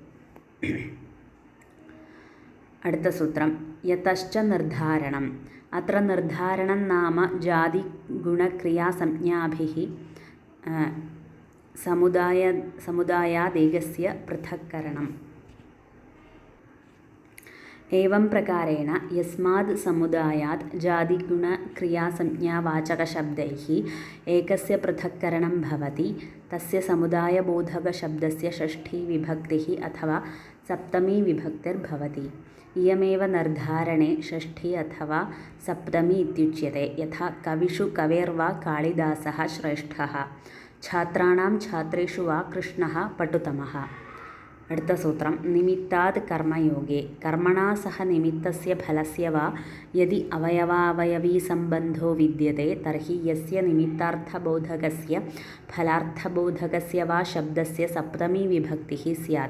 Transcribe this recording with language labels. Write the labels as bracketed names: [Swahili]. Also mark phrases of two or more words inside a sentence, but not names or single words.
[Malayalam] അടുത്ത സൂത്രം. [Sanskrit] യതശ്ച നിർദ്ധാരണം. അത്ര നിർദ്ധാരണം നാമ ജാതിഗുണക്രിയാസംജ്ഞാഭിः സമുദായാദേകസ്യ പൃഥക്കരണം. एवं प्रकारेण यस्माद् समुदायात् जातिगुणक्रियासंज्ञावाचकशब्दैः एकस्य पृथक्करणं भवति तस्य समुदायबोधकशब्दस्य षष्ठीविभक्तिः अथवा सप्तमीविभक्तिर्भवति। इयमेव निर्धारणे षष्ठी अथवा सप्तमी इत्युच्यते। यथा कविषु कवेर्वा कालिदासः श्रेष्ठः, छात्राणां छात्रेषु वा कृष्णः पटुतमः। [Malayalam] അടുത്ത സൂത്രം [Sanskrit] നിമിത്താത് കർമ്മയോഗേ കർമ്മണാ സഹ നിമിത്തസ്യ ഫലസ്യ വാ യദി അവയവാവയവീസംബന്ധോ വിദ്യത്തെ തർഹി യസ്യ നിമിത്താർത്ഥബോധകസ്യ ഫലാർത്ഥബോധകസ്യ വാ ശബ്ദസ്യ സപ്തമീ വിഭക്തിഃ സ്യാത്.